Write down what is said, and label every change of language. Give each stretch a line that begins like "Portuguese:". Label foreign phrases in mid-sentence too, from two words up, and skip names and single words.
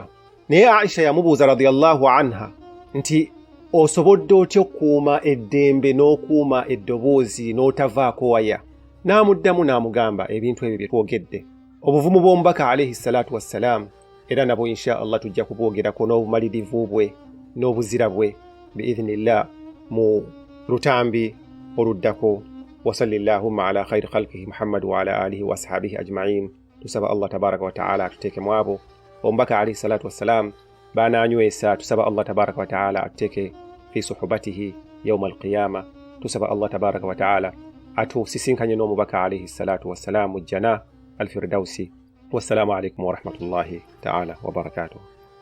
Ganda: Naye Aisha yamubuuza
Arabic: رضي الله عنها
Ganda: nti osobodde otya okuuma eddembe n'okuuma eddoboozi n'otavaako waya? N'amuddamu n'amugamba ebintu ebyo bye twogedde. Obuvumu bw'omubaka
Arabic: عليه الصلاة والسلام
Ganda: era nabwo
Arabic: إن شاء الله
Ganda: tujja kubwogerako n'obumalirivu bwe n'obuzira bwe biidhnillah mu rutambi oluddako.
Arabic: وصلى الله على خير خلقه محمد وعلى آله وأصحابه أجمعين.
Ganda: Tusaba Allah
Arabic: تبارك وتعالى
Ganda: atuteeke mu abo omubaka
Arabic: عليه الصلاة والسلام
Ganda: banaanywesa. Tusaba Allah
Arabic: تبارك وتعالى
Ganda: atuteeke
Arabic: في صحبته يوم القيامة.
Ganda: Tusaba Allah
Arabic: تبارك وتعالى
Ganda: atusisinkanye n'omubaka
Arabic: عليه الصلاة والسلام جنة الفردوس. والسلام عليكم ورحمة الله تعالى وبركاته.